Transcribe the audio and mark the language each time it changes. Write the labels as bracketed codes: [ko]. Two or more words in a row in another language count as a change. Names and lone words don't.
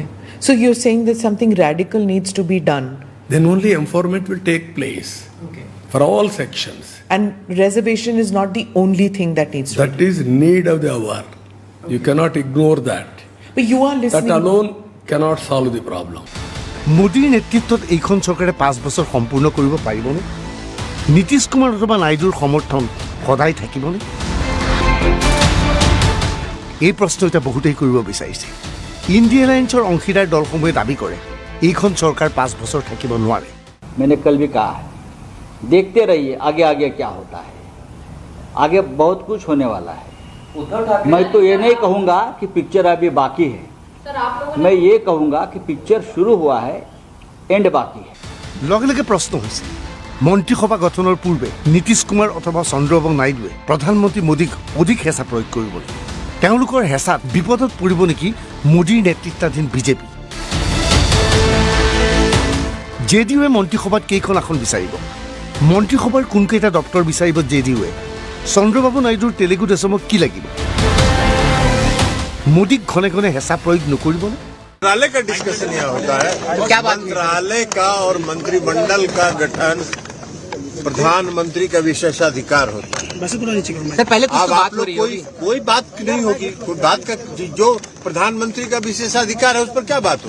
[en] So you're saying that something radical needs to be done. Then only empowerment will take place for all sections. And reservation is not the only thing that needs to be That is need of the hour. You cannot ignore that. done. But you are That listening. alone cannot solve the problem. [as] মোদীৰ নেতৃত্বত এইখন চৰকাৰে 5 বছৰ সম্পূৰ্ণ কৰিব পাৰিবনে? নীতিশ কুমাৰ অথবা নাইডুৰ সমৰ্থন সদায় থাকিবনে? এই প্ৰশ্ন এতিয়া বহুতেই কৰিব বিচাৰিছে। ইণ্ডিয়া এলায়েন্সৰ অংশীদাৰ দলসমূহে দাবী কৰে এইখন চৰকাৰ 5 বছৰ থাকিব নোৱাৰে। [hi] मैंने कल भी कहा है, देखते रहिए आगे आगे क्या होता है। आगे बहुत कुछ होने वाला है। मैं तो ये नहीं कहूँगा कि पिक्चर अभी बाकी है, मैं ये कहूँगा कि पिक्चर शुरू हुआ है, एंड बाकी है। [as] লগে লগে প্ৰশ্ন হৈছে মন্ত্ৰীসভা গঠনৰ পূৰ্বে নীতিশ কুমাৰ অথবা চন্দ্ৰবাবু নাইডুৱে প্ৰধানমন্ত্ৰী মোদীক অধিক হেঁচা প্ৰয়োগ কৰিব নেকি? তেওঁলোকৰ হেঁচাত বিপদত পৰিব নেকি মোদীৰ নেতৃত্বাধীন বিজেপি? জেডিইউৱে মন্ত্ৰীসভাত কেইখন আসন বিচাৰিব? মন্ত্ৰীসভাৰ কোনকেইটা দপ্তৰ বিচাৰিব জেডিইউৱে? চন্দ্ৰবাবু নাইডুৰ তেলেগু দেশমক কি লাগিব? মোদীক ঘনে ঘনে হেঁচা প্ৰয়োগ নকৰিবনে? [hi] मंत्रालय का डिस्कशन यहाँ होता है। क्या मंत्रालय का और मंत्रिमंडल का गठन प्रधानमंत्री का विशेषाधिकार होता है। सर पहले कुछ अब तो आप बात हो लोग रही कोई होगी। कोई बात नहीं होगी, कोई बात का जो प्रधानमंत्री का विशेषाधिकार है उस पर क्या बात होगी?